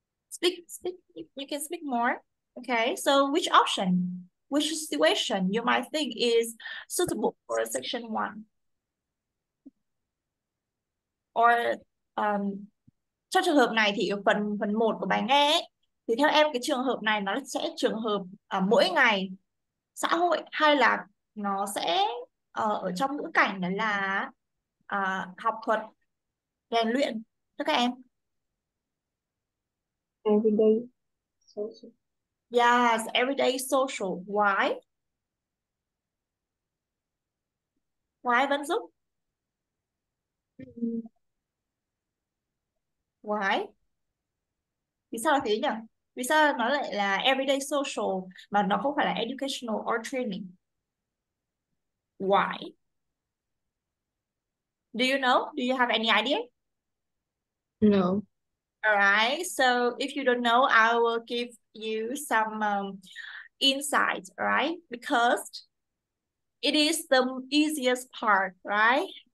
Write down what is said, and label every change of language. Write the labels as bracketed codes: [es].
[en] Speak, you can speak more. Okay, so which option, which situation you might think is suitable for section one? Or [vi] trong trường hợp này thì ở phần phần 1 của bài nghe ấy, thì theo em cái trường hợp này nó sẽ trường hợp mỗi ngày, xã hội, hay là nó sẽ ở trong ngữ cảnh đó là học thuật, rèn luyện cho các em? [en] Everyday. Social. Yes, everyday social. Why? Why [vi] vẫn giúp? Ừ. [en] Why? [vi] Vì sao là thế nhỉ? Vì sao nó lại là [en] everyday social [vi] mà nó không phải là [en] educational or training? Why? Do you know? Do you have any idea? No. All right. So if you don't know, I will give you some insight, right? Because it is the easiest part, right?